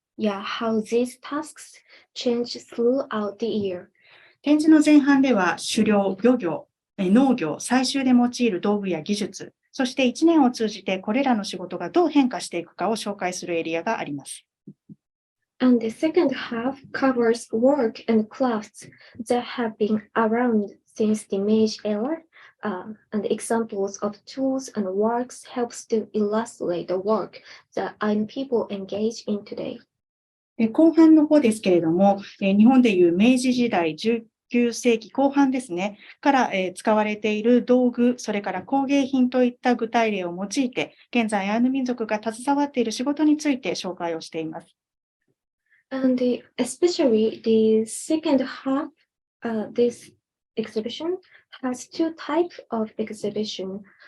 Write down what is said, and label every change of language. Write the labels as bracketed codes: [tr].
[en] how these tasks change throughout the year. [ja] 展示の前半では狩猟、漁業、農業、採集で用いる道具や技術、そして1年を通じてこれらの仕事がどう変化していくかを紹介するエリアがあります。 [en] And the second half covers work and crafts that have been around since the Meiji era, and examples of tools and works helps to illustrate the work that Ainu people engage in today. [ja] 後半の方ですけれども、日本でいう明治時代19世紀後半ですね、から使われている道具、それから工芸品といった具体例を用いて、現在アイヌ民族が携わっている仕事について紹介をしています。 [en] And especially the second half, this exhibition has two types of exhibition.